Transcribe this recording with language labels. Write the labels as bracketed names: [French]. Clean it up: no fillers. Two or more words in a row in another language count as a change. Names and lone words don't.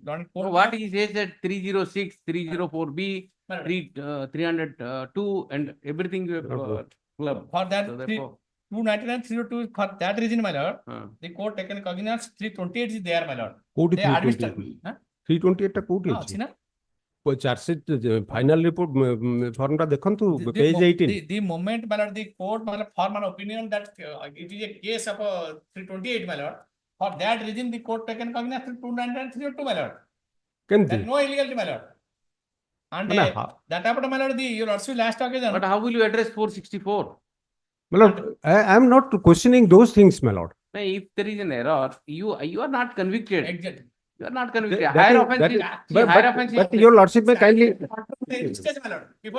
[English] So what he says that 306, 304B, My lord, 302 and everything you have club. for that So therefore, 299, 302, for that reason, my lord, the court taken cognizance 328 is there, my lord. [Odia] କୋଉଠି [English] They administer. [Odia] 328 ଟା କୋଉଠି ହଁ, ଅଛି? ଅଛି ନା? [English] charge sheet final report form [Odia] ଟା ଦେଖନ୍ତୁ [English] The- ପେଜ the mo- 18. The moment, my lord, the court, my lord, form an opinion that it is a case of 328, my lord. For that reason, the court taken cognizance 299, 302, my lord. [Odia] କେମିତି? [English] That no illegality, my lord. And [Odia] ମାନେ ହା- [English] that happened, my lord, your also last occasion. but how will you address 464? my lord, I am not questioning those things, my lord. Now, if there is an error, you are not convicted. Exactly. You are not convicted. That Higher is- offense that is, is- see, higher offense but is. your lordship may kindly, Stage, my lord. Before-